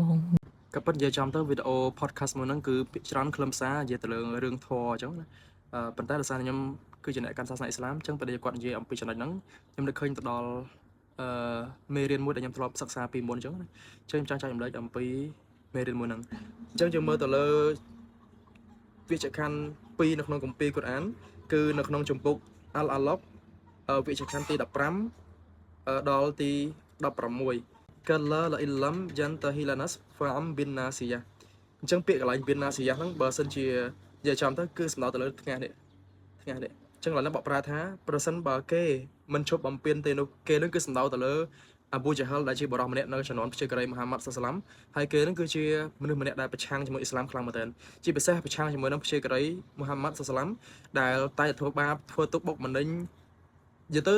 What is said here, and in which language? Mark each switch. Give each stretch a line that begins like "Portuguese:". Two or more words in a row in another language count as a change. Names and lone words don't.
Khmer: ក៏ប៉ុន្តែចាំទៅវីដេអូ podcast មួយហ្នឹងគឺច្រើនខ្លឹមសារនិយាយទៅលើរឿងធម៌អញ្ចឹងណាប៉ុន្តែដោយសារខ្ញុំគឺជាអ្នកកាន់សាសនាអ៊ីស្លាមអញ្ចឹងពេលគាត់និយាយអំពីចំណុចហ្នឹងខ្ញុំនឹកឃើញទៅដល់មេរៀនមួយដែលខ្ញុំធ្លាប់សិក្សាពីមុនអញ្ចឹងណាខ្ញុំចង់ចែករំលែកអំពីមេរៀនមួយហ្នឹងអញ្ចឹងយើងមើលទៅលើវិជ្ជខណ្ឌ2នៅក្នុងគម្ពីរកូរ៉ានគឺនៅក្នុងជំពូកអល់អាឡុកវិជ្ជខណ្ឌទី 15ដល់ទី16
Arabic: كلا لئن لم ينته لنسفعا بالناصية
Khmer: អញ្ចឹងពាក្យកន្លែង
Arabic: بالناصية
Khmer: ហ្នឹងបើសិនជានិយាយចំទៅគឺសំដៅទៅលើថ្ងៃនេះអញ្ចឹងឡើយបកប្រែថាប្រសិនបើគេមិនឈប់បំពេញទេនោះគេនឹងគឺសំដៅទៅលើអាប៊ូជាហលដែលជាបរិសម្នាក់នៅជំនាន់ព្យាការីមហាម៉ាត់សាសឡាំហើយគេនឹងគឺជា មនុស្សម្នាក់ដែលប្រឆាំងជាមួយអ៊ីស្លាមខ្លាំងមែនទែនជាពិសេសប្រឆាំងជាមួយនឹងព្យាការីមហាម៉ាត់សាសឡាំដែលតែធ្វើបាបធ្វើទុកបុកម្នេញនិយាយទៅ